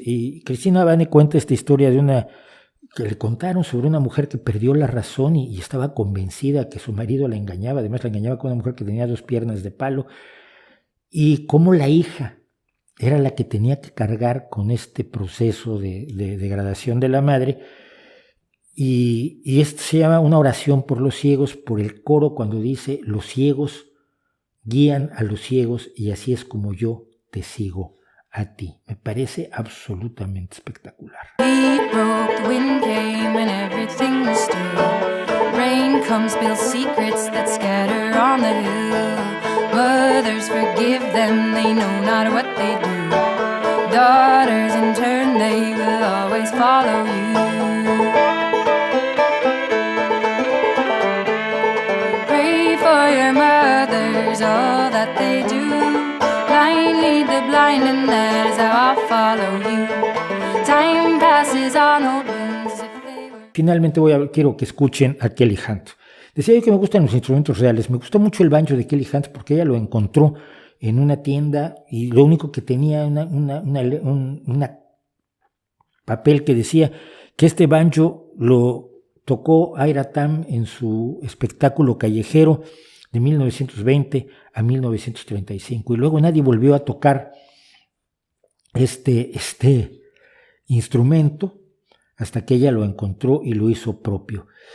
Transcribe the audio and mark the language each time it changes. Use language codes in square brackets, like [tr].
[es] Y Christina Vane cuenta esta historia de una que le contaron sobre una mujer que perdió la razón y estaba convencida que su marido la engañaba, además la engañaba con una mujer que tenía 2 piernas de palo, y cómo la hija era la que tenía que cargar con este proceso de degradación de la madre. Y esto se llama Una oración por los ciegos, por el coro cuando dice: los ciegos guían a los ciegos y así es como yo te sigo a ti. Me parece absolutamente espectacular. [en] Heat broke, the wind came and everything was still. Rain comes, spills secrets that scatter on the hill. Mothers forgive them, they know not what they do. Daughters in turn, they will always follow you. Pray for your mothers, all that they do. Blind lead the blind, and that is how I'll follow you. Time passes on old wounds if they were... [es] Finalmente quiero que escuchen a Kelly Hunt. Decía yo que me gustan los instrumentos reales. Me gustó mucho el banjo de Kelly Hunt porque ella lo encontró en una tienda y lo único que tenía un papel que decía que este banjo lo tocó Ira Tam en su espectáculo callejero de 1920 a 1935, y luego nadie volvió a tocar este instrumento hasta que ella lo encontró y lo hizo propio.